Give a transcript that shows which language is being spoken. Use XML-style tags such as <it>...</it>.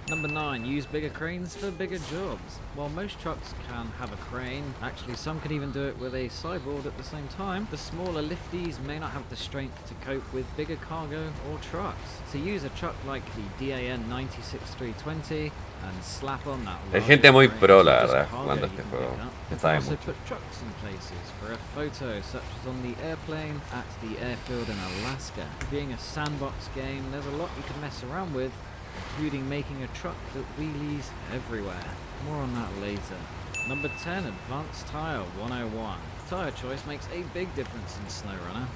<en>Number 9, use bigger cranes for bigger jobs. While most trucks can have a crane, actually some can even do it with a sideboard at the same time, the smaller lifties may not have the strength to cope with bigger cargo or trucks. So use a truck like the DAN 96320 and slap on that.</en> <es>Hay gente muy pro, la verdad, jugando este juego. Se sabe</es> <en>Also</en> <es>mucho.</es> <en>put trucks in places for a photo, such as on the airplane at the airfield in Alaska. Being a sandbox game, there's a lot you can mess around with, including making a truck that wheelies everywhere. More on that later. Number 10, Advanced Tire 101. Tire choice makes a big difference in SnowRunner.</en>